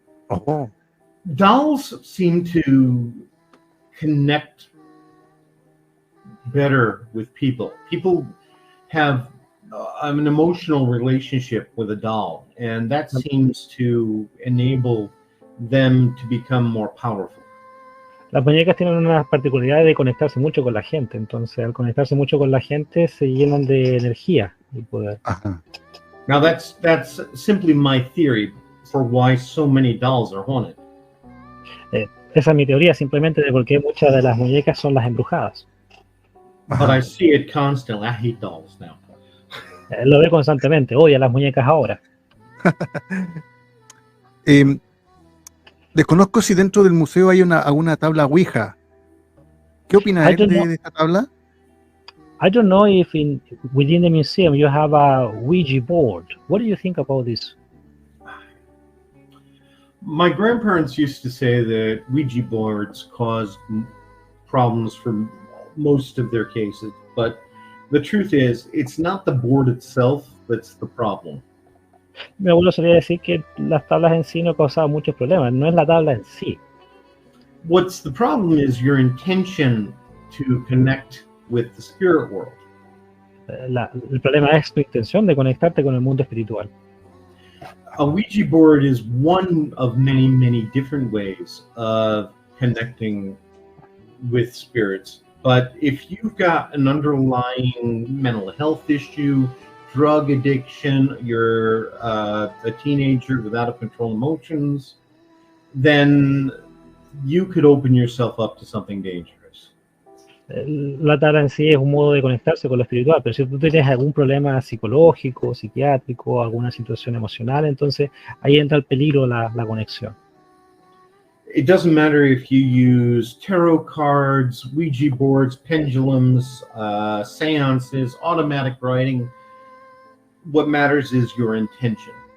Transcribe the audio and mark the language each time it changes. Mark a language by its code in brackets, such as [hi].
[en] Oh. Dolls seem to connect better with people. People have an emotional relationship with a doll, and that seems to enable them to become more powerful. [es] Las muñecas tienen una particularidad de conectarse mucho con la gente, entonces al conectarse mucho con la gente se llenan de energía y poder. Ajá. [en] Now that's simply my theory for why so many dolls are haunted. [es] Esa es mi teoría simplemente de por qué muchas de las muñecas son las embrujadas. [en] But I see it constantly. I hate dolls now. [es] Lo ve constantemente, odia las muñecas ahora. Desconozco si dentro del museo hay alguna tabla Ouija. ¿Qué opina él de esta tabla? [en] I don't know if within the museum you have a Ouija board. What do you think about this? My grandparents used to say that Ouija boards caused problems for most of their cases, but the truth is, it's not the board itself that's the problem. [es] Mi abuelo solía decir que las tablas en sí no causaban muchos problemas, no es la tabla en sí. [en] What's the problem is your intention to connect with the spirit world. [es] El problema es tu intención de conectarte con el mundo espiritual. [en] A Ouija board is one of many, many different ways of connecting with spirits. But if you've got an underlying mental health issue, drug addiction, you're a teenager with out of control emotions, then you could open yourself up to something dangerous. [es] La tabla en sí es un modo de conectarse con lo espiritual, pero si tú tienes algún problema psicológico, psiquiátrico, alguna situación emocional, entonces ahí entra el peligro la conexión. [en] It doesn't matter if you use tarot cards, Ouija boards, pendulums, seances, automatic writing. What matters is your intention.